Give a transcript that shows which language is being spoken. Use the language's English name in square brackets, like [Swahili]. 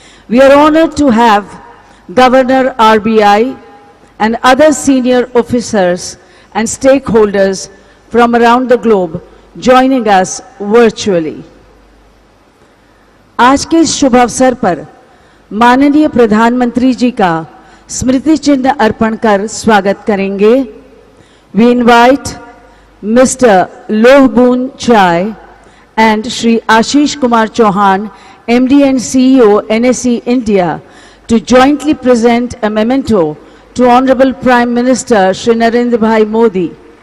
[English] We are honored to have Governor RBI and other senior officers and stakeholders from around the globe joining us virtually. [Hindi] आज के इस शुभ अवसर पर माननीय प्रधानमंत्री जी का स्मृति चिन्ह अर्पण कर स्वागत करेंगे. [English] We invite Mr. Lohboon Chai and Shri Ashish Kumar Chauhan, MD and CEO, NSE India, to jointly present a memento to Honorable Prime Minister Shri Narendra Bhai Modi.